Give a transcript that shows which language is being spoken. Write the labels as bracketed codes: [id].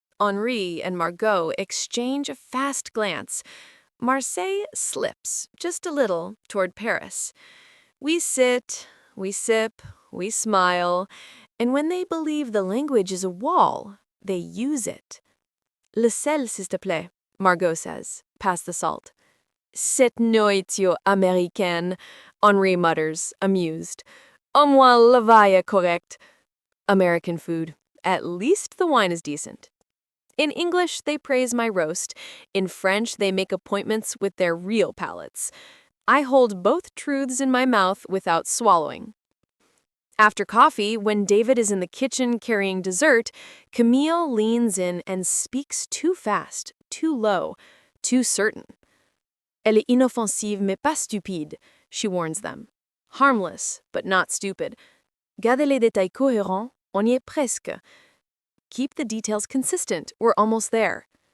[en] Henri and Margot exchange a fast glance. Marseille slips, just a little, toward Paris. We sit, we sip, we smile, and when they believe the language is a wall, they use it. [fr] Le sel, s'il te plaît, Margot [en] says, pass the salt. [fr] Cette nourriture américaine, Henri [en] mutters, amused. [fr] Au moins la vin est correct. [en] American food. At least the wine is decent. In English, they praise my roast. In French, they make appointments with their real palates. I hold both truths in my mouth without swallowing. After coffee, when David is in the kitchen carrying dessert, Camille leans in and speaks too fast, too low, too certain. [fr] Elle est inoffensive mais pas stupide, [en] she warns them. Harmless, but not stupid. [fr] Gardez les détails cohérents, on y est presque. [en] Keep the details consistent, we're almost there.